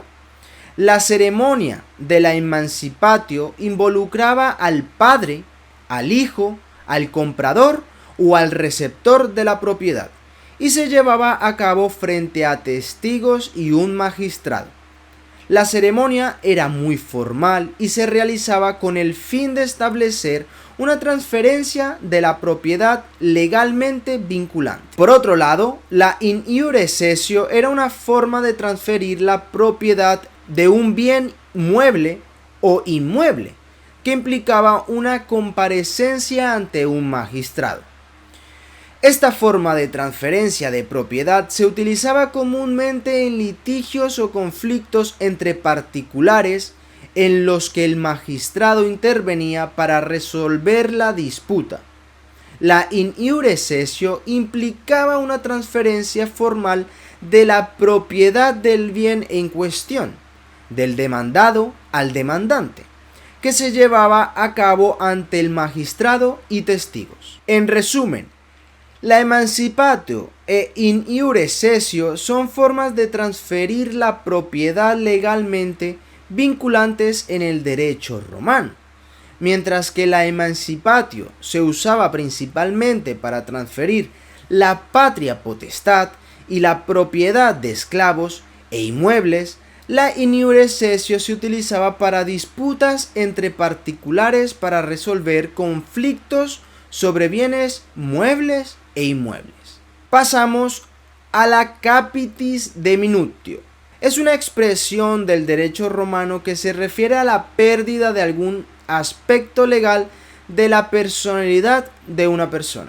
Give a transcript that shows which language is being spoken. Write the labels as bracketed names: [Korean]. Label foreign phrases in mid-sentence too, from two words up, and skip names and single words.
[Spanish] La ceremonia de la emancipatio involucraba al padre, al hijo, al comprador o al receptor de la propiedad, y se llevaba a cabo frente a testigos y un magistrado. La ceremonia era muy formal y se realizaba con el fin de establecer una transferencia de la propiedad legalmente vinculante. Por otro lado, la [Latin] in iure cessio [Spanish] era una forma de transferir la propiedad de un bien mueble o inmueble, que implicaba una comparecencia ante un magistrado. Esta forma de transferencia de propiedad se utilizaba comúnmente en litigios o conflictos entre particulares en los que el magistrado intervenía para resolver la disputa. La [Latin] in iure cessio [Spanish] implicaba una transferencia formal de la propiedad del bien en cuestión, del demandado al demandante, que se llevaba a cabo ante el magistrado y testigos. En resumen, la emancipatio e [Latin] in iure cessio [Spanish] son formas de transferir la propiedad legalmente vinculantes en el derecho romano, mientras que la emancipatio se usaba principalmente para transferir la patria potestad y la propiedad de esclavos e inmuebles. La [Latin] in iure cessio [Spanish] se utilizaba para disputas entre particulares para resolver conflictos sobre bienes muebles e inmuebles. Pasamos a la [Latin] capitis de minutio. [Spanish] Es una expresión del derecho romano que se refiere a la pérdida de algún aspecto legal de la personalidad de una persona.